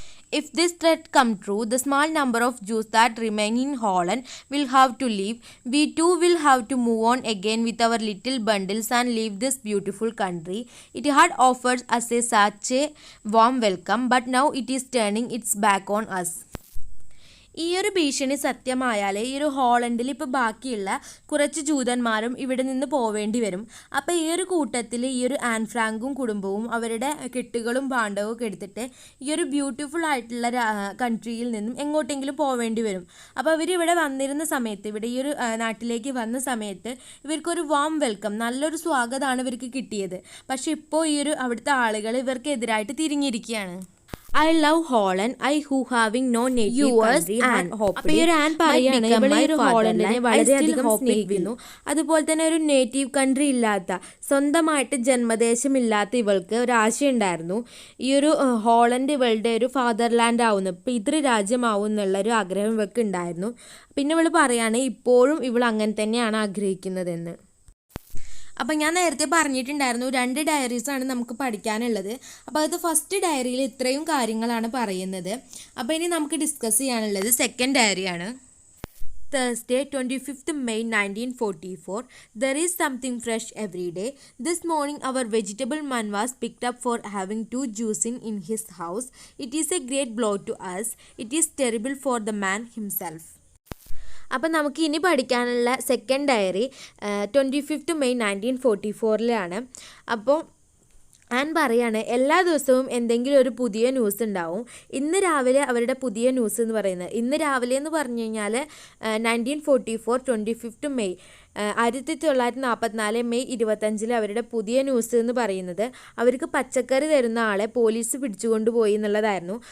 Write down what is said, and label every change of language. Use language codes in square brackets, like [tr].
[en] If this threat come true, the small number of Jews that remain in Holland will have to leave. We too will have to move on again with our little bundles and leave this beautiful country. It had offered us such a warm welcome, but now it is turning its back on us. [ml] ഈ ഒരു ഭീഷണി സത്യമായാൽ ഈ ഒരു ഹോളണ്ടിൽ ഇപ്പോൾ ബാക്കിയുള്ള കുറച്ച് ജൂതന്മാരും ഇവിടെ നിന്ന് പോവേണ്ടി വരും. അപ്പോൾ ഈ ഒരു കൂട്ടത്തിൽ ഈ ഒരു ആൻ ഫ്രാങ്കും കുടുംബവും അവരുടെ കെട്ടുകളും ഭാണ്ഡവും ഒക്കെ എടുത്തിട്ട് ഈ ഒരു ബ്യൂട്ടിഫുൾ ആയിട്ടുള്ള കൺട്രിയിൽ നിന്നും എങ്ങോട്ടെങ്കിലും പോവേണ്ടി വരും. അപ്പോൾ ഇവരിവിടെ വന്നിരുന്ന സമയത്ത്, ഇവിടെ ഈ ഒരു നാട്ടിലേക്ക് വന്ന സമയത്ത് ഇവർക്കൊരു [en] warm welcome, [ml] നല്ലൊരു സ്വാഗതമാണ് ഇവർക്ക് കിട്ടിയത്. പക്ഷേ ഇപ്പോൾ ഈ ഒരു അവിടുത്തെ ആളുകൾ ഇവർക്ക് എതിരായിട്ട് തിരിഞ്ഞിരിക്കുകയാണ്. [en] I love Holland, I who having no native country and hope. [ml] അപ്പോൾ ഈ ഒരു ആൻ പറയാണ് ഇവിടെ ഒരു ഹോളണ്ടിനെ വളരെയധികം സ്നേഹിക്കുന്നു. അതുപോലെ തന്നെ ഒരു നേറ്റീവ് കൺട്രി ഇല്ലാത്ത, സ്വന്തമായിട്ട് ജന്മദേശമില്ലാത്ത ഇവൾക്ക് ഒരു ആശയുണ്ടായിരുന്നു. ഈ ഒരു ഹോളണ്ട് ഇവളുടെ ഒരു ഫാദർലാൻഡ് ആവുന്നു, പിതൃരാജ്യമാവും എന്നുള്ളൊരു ആഗ്രഹം ഇവൾക്ക് ഉണ്ടായിരുന്നു. പിന്നെ ഇവൾ പറയാണ് ഇപ്പോഴും ഇവൾ അങ്ങനെ തന്നെയാണ് ആഗ്രഹിക്കുന്നതെന്ന്. അപ്പം ഞാൻ നേരത്തെ പറഞ്ഞിട്ടുണ്ടായിരുന്നു 2 ഡയറീസാണ് നമുക്ക് പഠിക്കാനുള്ളത്. അപ്പോൾ അത് ഫസ്റ്റ് ഡയറിയിൽ ഇത്രയും കാര്യങ്ങളാണ് പറയുന്നത്. അപ്പോൾ ഇനി നമുക്ക് ഡിസ്കസ് ചെയ്യാനുള്ളത് second ഡയറിയാണ്. [en] Thursday, 25th May 1944. There is something fresh every day. This morning our vegetable man was picked up for having 2 Jews in his house. It is a great blow to us. It is terrible for the man himself. [ml] അപ്പം നമുക്ക് ഇനി പഠിക്കാനുള്ള second diary 25th May 1944 അപ്പോൾ an പറയാണ് എല്ലാ ദിവസവും എന്തെങ്കിലും ഒരു പുതിയ ന്യൂസ് ഉണ്ടാവും. ഇന്ന് രാവിലെ അവരുടെ പുതിയ ന്യൂസ് എന്ന് പറയുന്നത്, ഇന്ന് രാവിലെ എന്ന് പറഞ്ഞു കഴിഞ്ഞാൽ 1944 25th May 1944 മെയ് 25 അവരുടെ പുതിയ ന്യൂസ് എന്ന് പറയുന്നത് അവർക്ക് പച്ചക്കറി തരുന്ന ആളെ പോലീസ് പിടിച്ചുകൊണ്ടുപോയി എന്നുള്ളതായിരുന്നു.